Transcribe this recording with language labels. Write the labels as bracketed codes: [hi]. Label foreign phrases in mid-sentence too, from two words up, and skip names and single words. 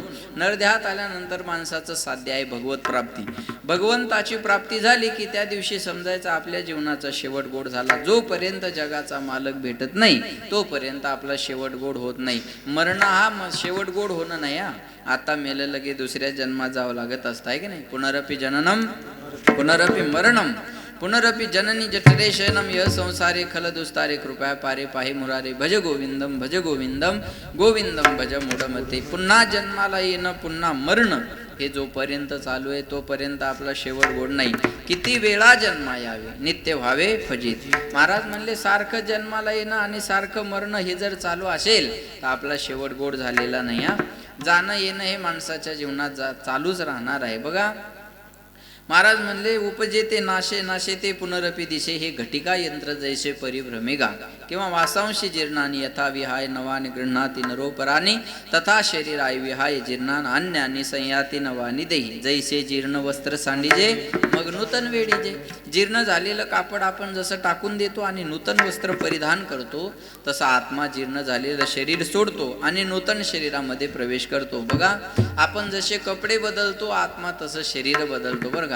[mr] नरदेहात आल्यानंतर माणसाचं साध्य आहे भगवत प्राप्ती. भगवंताची प्राप्ती झाली की त्या दिवशी समजायचं आपल्या जीवनाचा शेवट गोड झाला. जोपर्यंत जगाचा मालक भेटत नाही तोपर्यंत आपला शेवट गोड होत नाही. मरण हा शेवट गोड होणं नाही हा. आता मेलं लगे दुसऱ्या जन्मात जावं लागत असतं आहे की नाही. [sa] पुनरपि जननम पुनरपि मरणम पुनरपि जननी जठरे शयनम य संसारे खल दुस्तारे कृपया पारे पाहि मुरारे भज गोविंदम गोविंदम भज मूढमते. [mr] पुन्हा जन्माला येणं पुन्हा मरणं हे जोपर्यंत चालू आहे तोपर्यंत आपला शेवट गोड नाही. किती वेळा जन्मा यावे नित्य व्हावे फजित. महाराज म्हणले सारखं जन्माला येणं आणि सारखं मरणं हे जर चालू असेल तर आपला शेवट गोड झालेला नाही हा. जाणं येणं हे माणसाच्या जीवनात चालूच राहणार आहे. बघा महाराज म्हणले उपजेते नाशे नाशेते पुनरपि दिशे हे घटिका यंत्र जैसे परिभ्रमेगा किंवा [sa] वासांशी जीर्णानी यथा विहाय नवानी गृह्णाती नरोपरानी तथा शरीराय विहाय जीर्णान अन्यानी संयाती नवानी देही. [mr] जैसे जीर्ण वस्त्र सांडीजे मग नूतन वेडीजे. जीर्ण झालेलं कापड आपण जसं टाकून देतो आणि नूतन वस्त्र परिधान करतो तसा आत्मा जीर्ण झालेलं शरीर सोडतो आणि नूतन शरीरामध्ये प्रवेश करतो. बघा आपण जसे कपडे बदलतो आत्मा तसं शरीर बदलतो बरं का.